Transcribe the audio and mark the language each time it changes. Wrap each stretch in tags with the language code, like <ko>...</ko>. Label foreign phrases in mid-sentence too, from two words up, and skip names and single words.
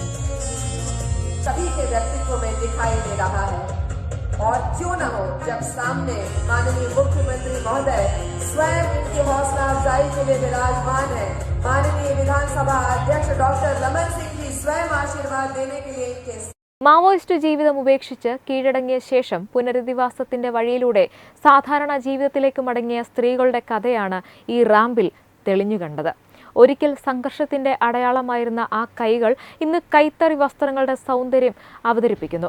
<hi>सभी के व्यक्तित्व में दिखाई दे रहा है। और क्यों न हो, जब सामने माननीय मुख्यमंत्री महोदय स्वयं इनकी हौसला अफजाई के लिए विराजमान है। माननीय विधानसभा अध्यक्ष डॉक्टर रमन सिंह जी स्वयं आशीर्वाद देने के लिए इनके</hi> <ml>മാവോയിസ്റ്റ് ജീവിതം ഉപേക്ഷിച്ച് കീഴടങ്ങിയ ശേഷം പുനരധിവാസത്തിന്റെ വഴിയിലൂടെ സാധാരണ ജീവിതത്തിലേക്ക് മടങ്ങിയ സ്ത്രീകളുടെ കഥയാണ് ഈ റാമ്പിൽ തെളിഞ്ഞുകണ്ടത്. ഒരിക്കൽ സംഘർഷത്തിന്റെ അടയാളമായിരുന്ന ആ കൈകൾ ഇന്ന് കൈത്തറി വസ്ത്രങ്ങളുടെ സൗന്ദര്യം അവതരിപ്പിക്കുന്നു.</ml>